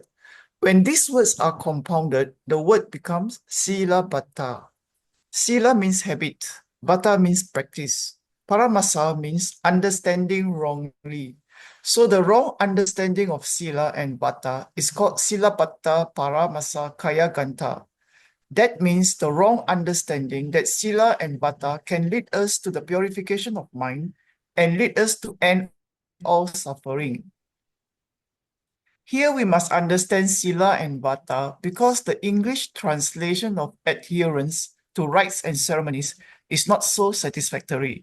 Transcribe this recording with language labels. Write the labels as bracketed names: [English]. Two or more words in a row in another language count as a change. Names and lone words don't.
[English] When these words are compounded, the word becomes [Pali] sila bata. [English] Sila means habit, bata means practice. Paramasa means understanding wrongly. So the wrong understanding of sila and bata is called [Pali] sila bata paramasa kaya ganta. [English] That means the wrong understanding that sila and bata can lead us to the purification of mind and lead us to end all suffering. Here we must understand sila and bata because the English translation of adherence to rites and ceremonies is not so satisfactory.